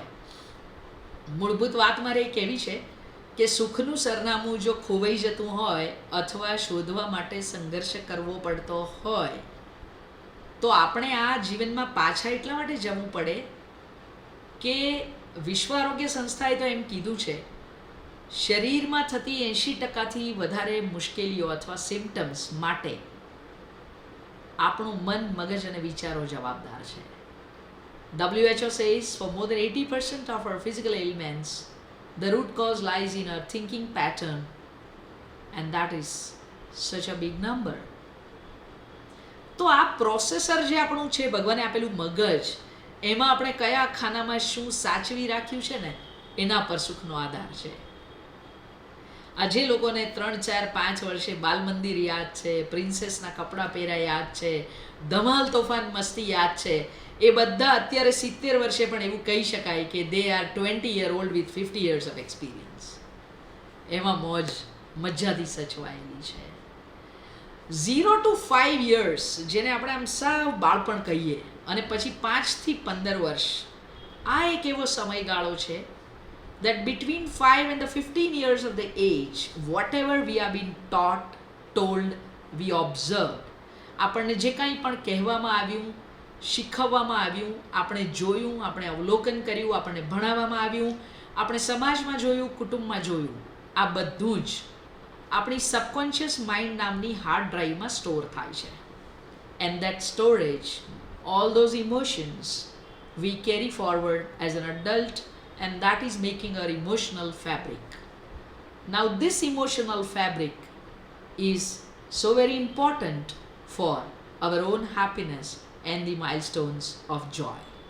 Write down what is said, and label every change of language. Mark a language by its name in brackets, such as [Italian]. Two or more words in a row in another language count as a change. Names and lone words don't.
[Gujarati] મૂળભૂત વાત મારે એ કહેવી છે કે સુખનું સરનામું જો ખોવાઈ જતું હોય અથવા શોધવા માટે સંઘર્ષ કરવો પડતો હોય તો આપણે આ જીવનમાં પાછા એટલા માટે જવું પડે કે વિશ્વ આરોગ્ય સંસ્થાએ તો એમ કીધું છે શરીરમાં થતી 80%થી વધારે મુશ્કેલીઓ અથવા સિમ્ટમ્સ માટે આપણું મન, મગજ અને વિચારો જવાબદાર છે. [English] WHO says for more than 80% of our physical ailments, the root cause lies in our thinking pattern, and that is such a big number. [Gujarati] તો આ પ્રોસેસર જે આપણું છે, ભગવાને આપેલું મગજ, એમાં આપણે કયા ખાનામાં શું સાચવી રાખ્યું છે ને એના પર સુખનો આધાર છે. આ જે લોકોને 3, 4, 5 વર્ષે બાલ મંદિર યાદ છે, પ્રિન્સેસના કપડાં પહેર્યા યાદ છે, ધમાલ તોફાન મસ્તી યાદ છે, એ બધા અત્યારે 70 વર્ષે પણ એવું કહી શકાય કે [English] they are 20 year old with 50 years of experience. [Gujarati] એમાં મોજ મજાથી સચવાયેલી છે. [English] 0 to 5 years [Gujarati] જેને આપણે આમ સાવ બાળપણ કહીએ, અને પછી 5 થી 15 વર્ષ, આ એક એવો સમયગાળો છે [English] that between 5 and the 15 years of the age, whatever we have been taught, told, we observed, [Gujarati] આપણને જે કાંઈ પણ કહેવામાં આવ્યું, શીખવવામાં આવ્યું, આપણે જોયું, આપણે અવલોકન કર્યું, આપણને ભણાવવામાં આવ્યું, આપણે સમાજમાં જોયું, કુટુંબમાં જોયું, આ બધું જ આપણી [English] subconscious mind [Gujarati] નામની [English] hard drive [Gujarati] સ્ટોર થાય છે. [English] and that storage, all those emotions we carry forward as an adult, and that is making our emotional fabric. Now this emotional fabric is so very important for our own happiness and the milestones of joy.